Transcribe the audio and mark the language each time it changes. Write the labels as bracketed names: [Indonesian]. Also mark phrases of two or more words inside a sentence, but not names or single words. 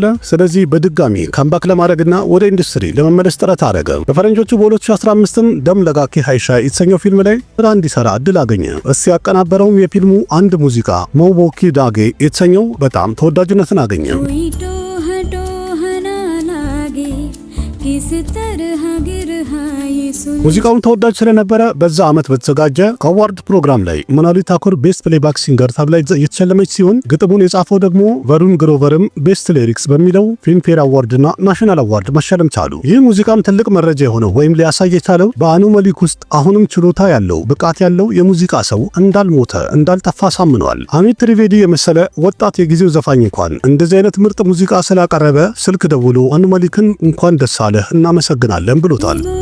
[Amharic] ስለዚህ በድጋሚ ካምባክ ለማድረግና ወደ ኢንዱስትሪ ለመመለስ ጥረት አደረገ። በፈረንጆቹ በ2015ም ደም ለጋኬ ሃይሻ የተሰኘው ፊልም ላይ ስራ እንዲሰራ እድል አገኘ። እሱ ያቀናበረውም የፊልሙ አንድ ሙዚቃ ሞቦኪ ዳጌ የተሰኘው በጣም ተወዳጅነትን አገኘ። [Hindi] किस तरह गिर ये सुन [Amharic] ሙዚቃውን ተወዳጅ ስለነበረ በዛ ዓመት በተዘጋጀ ከአዋርድ ፕሮግራም ላይ ሞናሊ ታኩር [English] best playback singer [Amharic] ተብላ የተሸለመች ሲሆን ግጥሙን የጻፈው ደግሞ ቨሩን ግሮቨርም [English] best lyrics [Amharic] በሚለው ፊልምፌር አዋርድና ናሽናል አዋርድ መሸለም ቻሉ። ይህ ሙዚቃም ትልቅ መረጃ የሆነው ወይም ሊያሳይ የቻለው በአኑ መሊክ ውስጥ አሁንም ችሎታ ያለው ብቃት ያለው የሙዚቃ ሰው እንዳልሞተ እንዳልጠፋ ሳምኗል። አሚት ትሪቬዲ የመሰለ ወጣት የጊዜው ዘፋኝ እንኳን እንደዚህ አይነት ምርጥ ሙዚቃ ስላቀረበ ስልክ ደውሎ አኑ መሊክን እንኳን ደስ አለህ እናመሰግናለን ብሎታል።